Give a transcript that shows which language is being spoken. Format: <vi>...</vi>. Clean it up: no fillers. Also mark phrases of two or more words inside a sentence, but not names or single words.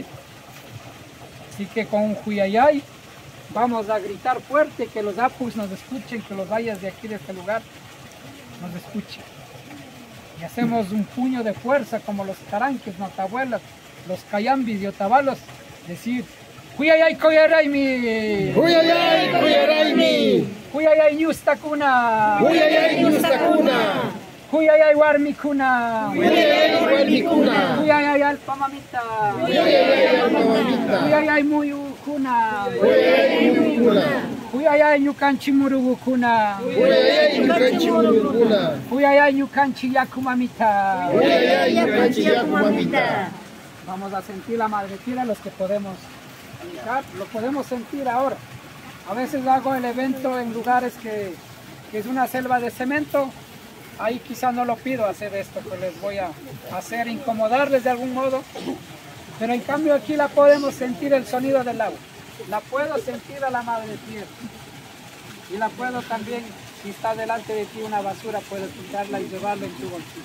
<es>Así que con un Huyayay vamos a gritar fuerte, que los apus nos escuchen, que los ayas de aquí de este lugar nos escuchen. Y hacemos un puño de fuerza como los caranques, notabuelas, los cayambis y otabalos, decir</es> <qu>Huyayay Koyaraimi, Huyayay Koyaraimi, Huyayay Ñustakuna, Huyayay Ñustakuna, Huyayay Warmikuna, Huyayay Warmikuna, Huyayay Alpamamita, Huyayay Alpamamita, Huyayay Muyukuna, Huyayay Muyukuna, Huyayay Ñukanchi Murugukuna, Huyayay Ñukanchi Muyukuna, Huyayay Ñukanchi Yakumamita. Huyayay Ñukanchi Yakumamita.</qu> <es>Vamos a sentir la Madre Tierra, los que podemos indicar, lo podemos sentir ahora. A veces hago el evento en lugares que es una selva de cemento, ahí quizá no lo pido hacer esto, pues les voy a hacer incomodarles de algún modo, pero en cambio aquí la podemos sentir el sonido del agua, la puedo sentir a la Madre Tierra y la puedo también, si está delante de ti una basura, puedes quitarla y llevarla en tu bolsillo.</es>